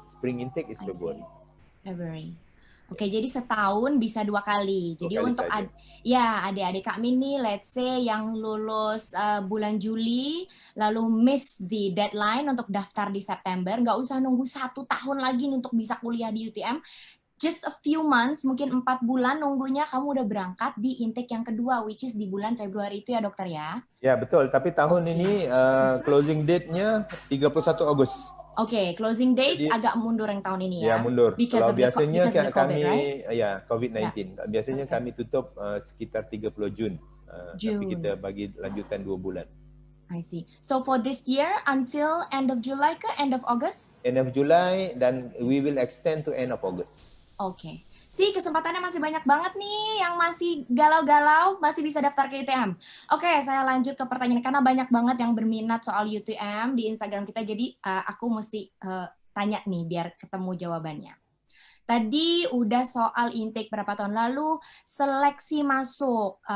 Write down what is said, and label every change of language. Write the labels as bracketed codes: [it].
[en] Spring intake is February. [id] Oke, jadi setahun bisa 2 kali. Jadi untuk adik-adik kami nih, [en] let's say [id] yang lulus bulan Juli, lalu miss di deadline untuk daftar di September, nggak usah nunggu 1 tahun lagi untuk bisa kuliah di UTM. [en] Just a few months, [id] mungkin 4 bulan nunggunya kamu udah berangkat di intake yang kedua, [en] which is [id] di bulan Februari itu ya dokter ya? [ms] Ya betul, tapi tahun ini closing date-nya 31 Agustus. [id] Oke, closing dates agak mundur yang tahun ini ya? [ms] Ya mundur. Kalau biasanya COVID, kami, [en] right? [ms] ya COVID-19. Biasanya kami tutup sekitar 30 Jun. Tapi kita bagi lanjutan 2 bulan. [en] I see. So for this year until end of July ke end of August? End of July dan we will extend to end of August. [id] Oke. Kesempatannya masih banyak banget nih yang masih galau-galau, masih bisa daftar ke UTM. Oke, saya lanjut ke pertanyaan karena banyak banget yang berminat soal UTM di Instagram kita, jadi aku mesti tanya nih biar ketemu jawabannya. Tadi udah soal intake berapa tahun lalu, seleksi masuk.